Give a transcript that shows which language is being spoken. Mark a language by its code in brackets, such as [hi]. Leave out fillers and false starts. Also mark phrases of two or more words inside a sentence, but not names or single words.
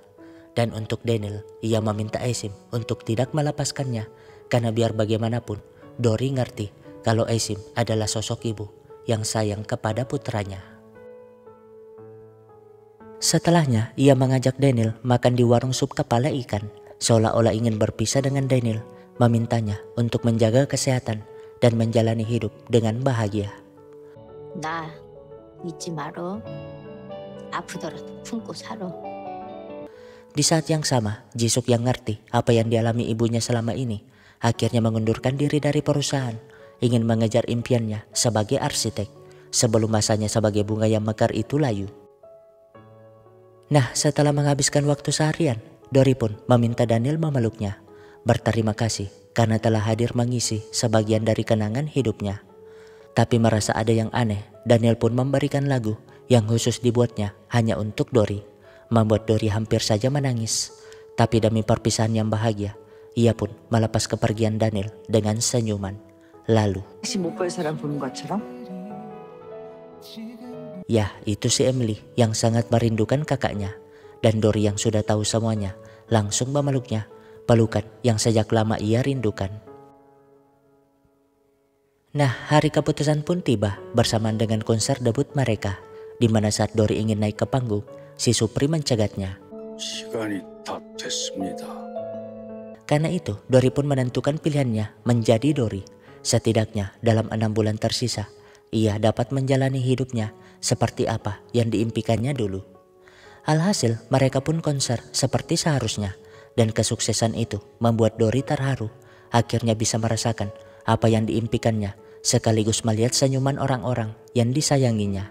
[id] Dan untuk Daniel, ia meminta Aisim untuk tidak melepaskannya, karena biar bagaimanapun, Dori ngerti kalau Aisim adalah sosok ibu yang sayang kepada putranya. Setelahnya, ia mengajak Daniel makan di warung sup kepala ikan, seolah-olah ingin berpisah dengan Daniel, memintanya untuk menjaga kesehatan dan menjalani hidup dengan bahagia. [ko] 나 잊지 말어. 아프더라도 품고 살아. [id] Di saat yang sama, Jisuk yang ngerti apa yang dialami ibunya selama ini, akhirnya mengundurkan diri dari perusahaan, ingin mengejar impiannya sebagai arsitek, sebelum masanya sebagai bunga yang mekar itu layu. Nah, setelah menghabiskan waktu seharian, Dori pun meminta Daniel memeluknya, berterima kasih karena telah hadir mengisi sebagian dari kenangan hidupnya. Tapi merasa ada yang aneh, Daniel pun memberikan lagu yang khusus dibuatnya hanya untuk Dori, membuat Dori hampir saja menangis. Tapi demi perpisahan yang bahagia, ia pun melepas kepergian Daniel dengan senyuman. Lalu, [ko] 다시 못 볼 사람 보는 것처럼? [id] ya, itu si Emily yang sangat merindukan kakaknya. Dan Dori yang sudah tahu semuanya langsung memeluknya, pelukan yang sejak lama ia rindukan. Nah, hari keputusan pun tiba bersamaan dengan konser debut mereka, di mana saat Dori ingin naik ke panggung, si Supri mencegatnya. [ko] 시간이 다 됐습니다. [id] Karena itu, Dori pun menentukan pilihannya menjadi Dori. Setidaknya dalam 6 bulan tersisa, ia dapat menjalani hidupnya seperti apa yang diimpikannya dulu. Alhasil, mereka pun konser seperti seharusnya, dan kesuksesan itu membuat Dori terharu, akhirnya bisa merasakan apa yang diimpikannya, sekaligus melihat senyuman orang-orang yang disayanginya.